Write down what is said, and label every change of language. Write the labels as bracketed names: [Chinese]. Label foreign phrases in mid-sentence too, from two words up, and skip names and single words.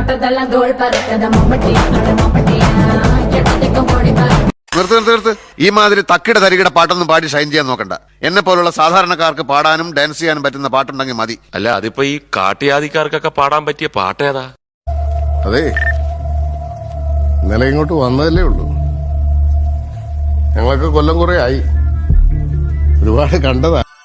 [Tamil] ஊரெல்லாம் தோல் பறக்கத மம்மட்டியா அட மம்மட்டியா எட்டத்துக்கு ஓடி பாரு [Malayalam] നിർത്ത് ഈ മാതിരി തക്കിട തരികിട പാട്ടൊന്നും പാടി ഷൈൻ ചെയ്യാൻ നോക്കണ്ട എന്നെ പോലുള്ള സാധാരണക്കാർക്ക് പാടാനും ഡാൻസ് ചെയ്യാനും പറ്റുന്ന പാട്ടുണ്ടെങ്കിൽ മതി. അല്ല അതിപ്പോ ഈ കാട്ടിയാദിക്കാർക്കൊക്കെ പാടാൻ പറ്റിയ പാട്ടേതാ? അതെ ഇന്നലെ ഇങ്ങോട്ട് വന്നതല്ലേ ഉള്ളൂ. ഞങ്ങളൊക്കെ കൊല്ലം കുറെ ആയി, ഒരുപാട് കണ്ടതാ.